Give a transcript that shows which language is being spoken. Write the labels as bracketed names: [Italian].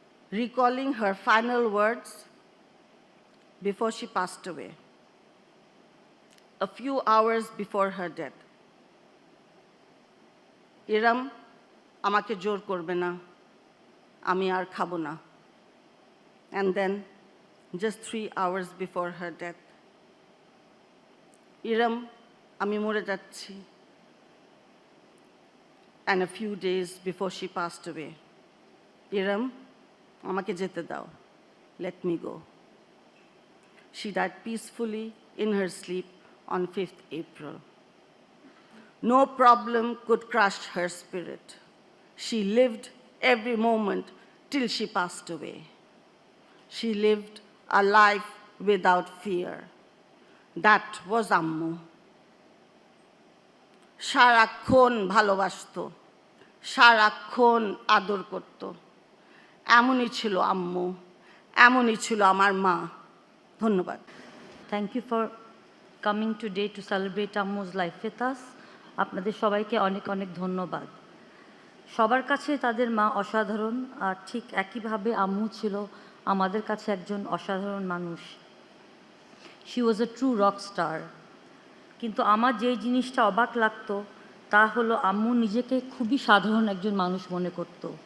[English] Recalling her final words before she passed away, a few hours before her death, [Bangla] Irom আমাকে জোর করবে না, আমি আর খাবো না। [English] And then just 3 hours before her death, [Bangla] Irom আমি মরে যাচ্ছি। [English] And a few days before she passed away, Irom [Bangla] আমাকে যেতে দাও, [English] let me go. She died peacefully in her sleep on 5th April. No problem could crush her spirit. She lived every moment till she passed away. She lived a life without fear. That was Ammu. [Bangla] সারাক্ষণ ভালোবাসতো, সারাক্ষণ আদর করত। এমনই ছিল আম্মু, এমনই ছিল আমার মা। ধন্যবাদ। [English] Thank you for coming today to celebrate Ammu's life with us. [Bangla] আপনাদের সবাইকে অনেক অনেক ধন্যবাদ। সবার কাছে তাদের মা অসাধারণ, আর ঠিক একইভাবে আম্মু ছিল আমাদের কাছে একজন অসাধারণ মানুষ। [English] She was a true rock star. [Bangla] কিন্তু আমার যেই জিনিসটা অবাক লাগতো তা হলো আম্মু নিজেকে খুবই সাধারণ একজন মানুষ মনে করত।